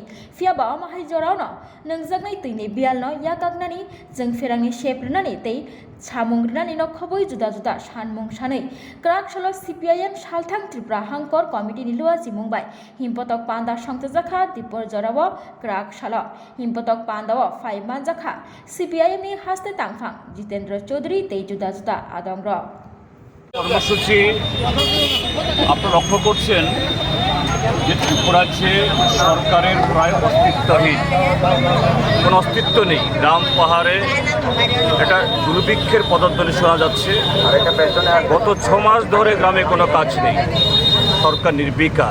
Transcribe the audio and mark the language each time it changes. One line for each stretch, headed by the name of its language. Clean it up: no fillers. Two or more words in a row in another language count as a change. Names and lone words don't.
Kok Borok: phiaba omohai jorauno nangjaknai tini bialno yagagnani Chwng Pherang ni sep Rwnani tei Samung Rwnani no khoboi juda sanmung sanui krak salo CPIM salthang Tripura hangkor committee ni lua jimungbai himpotok panda songtjakha dipor jorao krak salo himpotok pandao phai manjakha CPIM ni haste tangphang Jitendra Chaudhary tei juda Adongrok
Bangla: কর্মসূচি আপনারা লক্ষ্য করছেন যে ত্রিপুরাতে সরকারের প্রায় অস্তিত্বহীন কোনো অস্তিত্ব নেই। গ্রাম পাহাড়ে একটা দুর্ভিক্ষের পদধ্বনি শোনা যাচ্ছে। গত 6 মাস ধরে গ্রামে কোনো কাজ নেই, সরকার নির্বিকার।